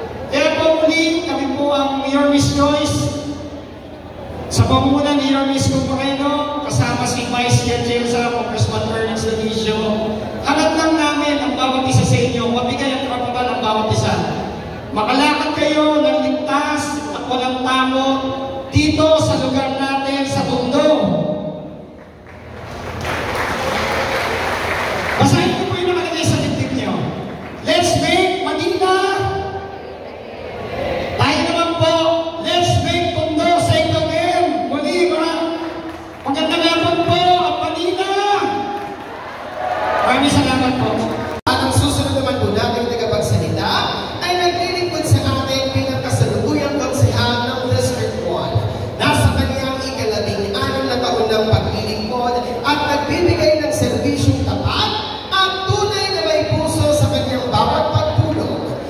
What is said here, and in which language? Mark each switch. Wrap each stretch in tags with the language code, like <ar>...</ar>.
<tl>Kaya po muli, kami po ang Mayor Miss Joyce, sa pamumuno ni Mayor Miss Moreno, kasama si Vice Chair Jelsa, Congressman Ernest Dionisio, hanap lang namin ang bawat isa sa inyo, mabigay ang karapatan ng bawat isa. Makalakad kayo ng ligtas at walang takot dito sa lugar natin sa Tondo. Basahin ko po yung nakalagay sa dibdib niyo.</tl> <en>Let's make Manila.</en> <tl>Tayo naman po,</tl> <en>let's make Tondo safe again.</en> <tl>Muli, magandang hapon po ang Manila. Maraming salamat po. At ang susunod naman po natin tagapagsalita ay naglilingkod sa ating pinakasalukuyang konsehal ng District 1. Nasa kanyang ika-16 na taon ng paglilingkod at nagbibigay ng serbisyong tapat at tunay na may puso sa kanyang bawat pagtulong.</tl>